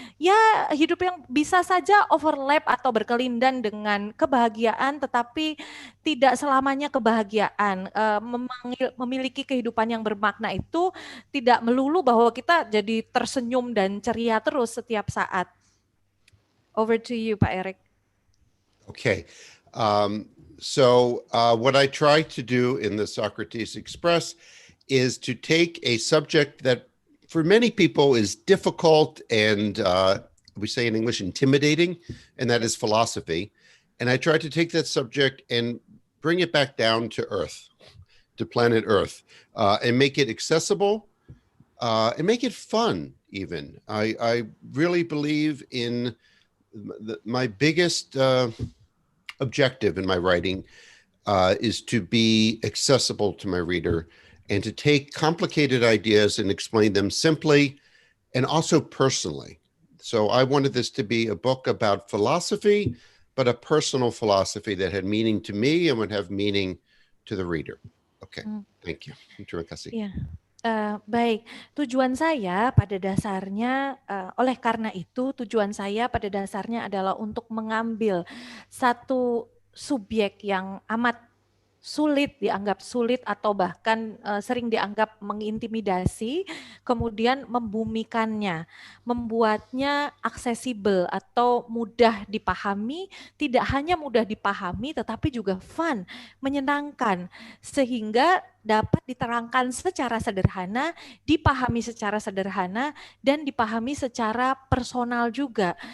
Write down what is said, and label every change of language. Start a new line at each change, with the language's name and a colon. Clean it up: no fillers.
Indonesian: Ya, hidup yang bisa saja overlap atau berkelindan dengan kebahagiaan, tetapi tidak selamanya kebahagiaan. Memiliki kehidupan yang bermakna itu tidak melulu bahwa kita jadi tersenyum dan ceria terus setiap saat.
English: Over to you, Pak Erik. Okay. What I try to do in the Socrates Express is to take a subject that for many people is difficult and we say in English intimidating, and that is philosophy. And I try to take that subject and bring it back down to Earth, to planet Earth, and make it accessible and make it fun even. I really believe in my biggest objective in my writing is to be accessible to my reader and to take complicated ideas and explain them simply and also personally. So I wanted this to be a book about philosophy, but a personal philosophy that had meaning to me and would have meaning to the reader. Okay, thank you.
Indonesian: Terima kasih.
English: Yeah.
Indonesian: Baik, tujuan saya pada dasarnya, oleh karena itu tujuan saya pada dasarnya adalah untuk mengambil satu subjek yang amat sulit, dianggap sulit atau bahkan sering dianggap mengintimidasi, kemudian membumikannya, membuatnya aksesibel atau mudah dipahami, tidak hanya mudah dipahami tetapi juga fun, menyenangkan, sehingga dapat diterangkan secara sederhana, dipahami secara sederhana, dan dipahami secara personal juga.